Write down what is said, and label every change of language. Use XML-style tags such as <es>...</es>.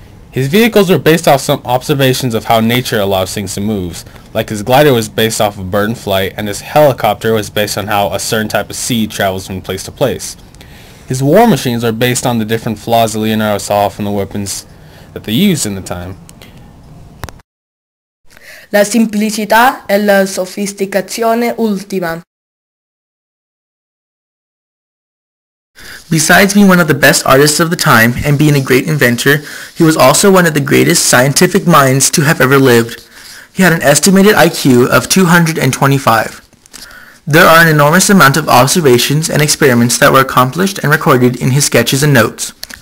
<en>His vehicles were based off some observations of how nature allows things to move, like his glider was based off of bird flight, and his helicopter was based on how a certain type of seed travels from place to place. His war machines are based on the different flaws that Leonardo saw from the weapons that they used in the time.</en> <it>La simplicità e la sofisticazione ultima.</it> <en>Besides being one of the best artists of the time and being a great inventor, he was also one of the greatest scientific minds to have ever lived. He had an estimated IQ of 225. There are an enormous amount of observations and experiments that were accomplished and recorded in his sketches and notes.</en>